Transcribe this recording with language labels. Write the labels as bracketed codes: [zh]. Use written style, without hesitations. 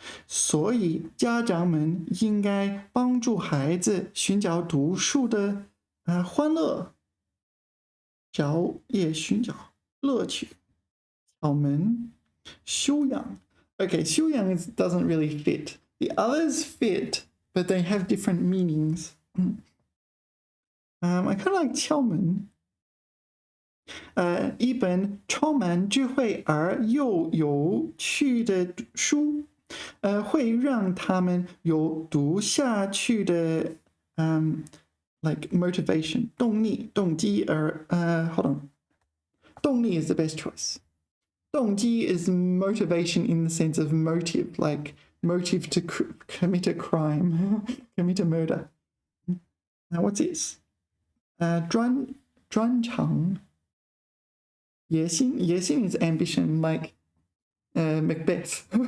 [zh] 所以家长们应该帮助孩子寻找读书的欢乐，寻找乐趣。巧门修养 [en] Okay, 修养 doesn't really fit. The others fit, but they have different meanings. I kind of like 窍门。 [zh] 一本充满智慧而又有趣的书，会让他们有读下去的 [en] like motivation [zh] 动机而 [en] hold on [zh] 动力 [en] is the best choice. 动机 is motivation in the sense of motive, like motive to commit a crime, commit a murder. Now what's this? [zh] 专长野心 [en] is ambition, like Macbeth.